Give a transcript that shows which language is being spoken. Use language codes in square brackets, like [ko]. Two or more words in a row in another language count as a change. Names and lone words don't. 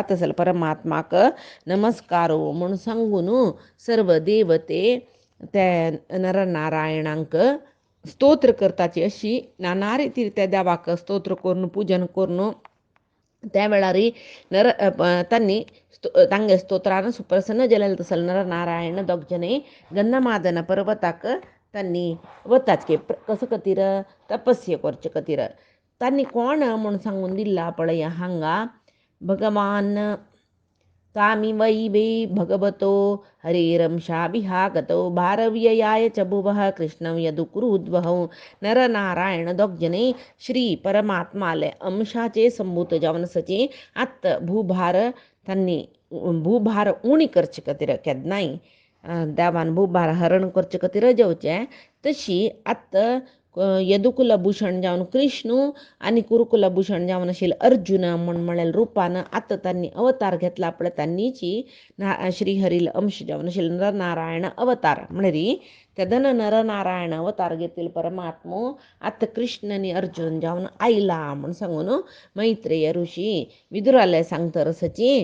[kok] तसल परमात्माक नमस्कारो म्हूण सांगून सर्व देवते त्या नरनारायणांक स्तोत्र करताची अशी नाना रितीर त्या देवाक स्तोत्र करून पूजन करून त्या वेळारी तांणी तांगे स्तोत्रान सुप्रसन्न जलेल तसल नरनारायण दोगजने गंधमादन पर्वताक तांणी वताच के कसं खातीर तपस्या करचे खातीर तांणी कोण म्हूण सांगून दिला पळय हांगा भगवान [sa] तामी वै वे भगवतो हरिरंशा विहागतो भारव्ययाय च भुवः कृष्णं यदुकुरुद्वहौ [kok] नरनारायण दोगजने श्री परमात्माले अंशाचे संभूत जावन सचे आत्त भूभार त्यांनी भूभार उणी करचे खातीर केन्नाय देवान भूभार हरण करचे खातीर जेवचे तशी आत्त यदुकुलभूषण जावन कृष्ण आणि कुरुकुलभूषण जावन आशिल्ले अर्जुन म्हळ्यार रुपान आत्ता तांणी अवतार घेतला पळय तांणीची श्रीहरील अंश जावन आशिल्ले नरनारायण अवतार म्हळ्यार तेदन नरनारायण अवतार घेतिल्लो परमात्मो आत्ता कृष्ण आनी अर्जुन जावन आयला म्हूण सांगून मैत्रेय ऋषी विदुराले सांगता रसाची.